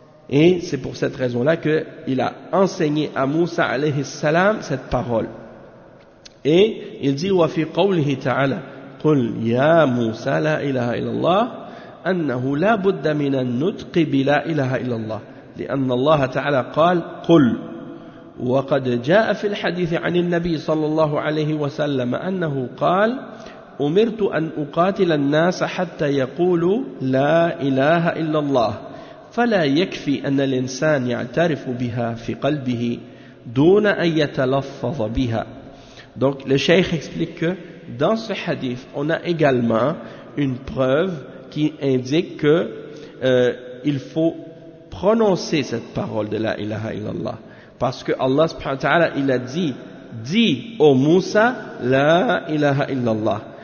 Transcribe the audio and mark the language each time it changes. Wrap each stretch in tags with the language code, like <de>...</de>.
<fr>Et c'est pour cette raison-là qu'il a enseigné à Moussa alayhi salam cette parole. Et il dit</fr> <ar>wa fi qawlihi ta'ala qul ya Moussa la ilaha illallah annahu la budda min an-nutqi bi la ilaha illallah لأن الله تعالى قال قل وقد جاء في الحديث عن النبي صلى الله عليه وسلم أنه قال أمرت أن أقاتل الناس حتى يقولوا لا إله إلا الله فلا يكفي أن الإنسان يعترف بها في قلبه دون أن يتلفظ بها.</ar> <fr>Donc le cheikh explique que dans ce hadith on a également une preuve qui indique que il faut prononcer cette parole de</fr> <ar>la ilaha illallah,</ar> <fr>parce que Allah subhanahu wa ta'ala il a dit, dis au Moussa la ilaha illallah.</fr>